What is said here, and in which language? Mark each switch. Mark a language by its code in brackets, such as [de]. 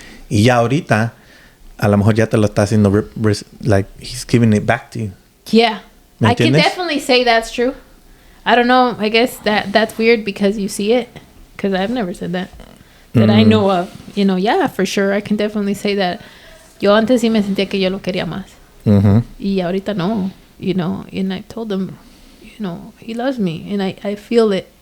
[es] Y ya ahorita a lo mejor ya te lo está haciendo [en] like he's giving it back to you. Yeah, I can [es] entiendes? [en] definitely say that's true. I don't know. I guess that's weird because you see it. Because I've never said that I know of. You know, yeah, for sure. I can definitely say that. [es] Yo antes sí me sentía que yo lo quería más. Y ahorita no. [en] You know, and I told him, you know, he loves me, and I feel it.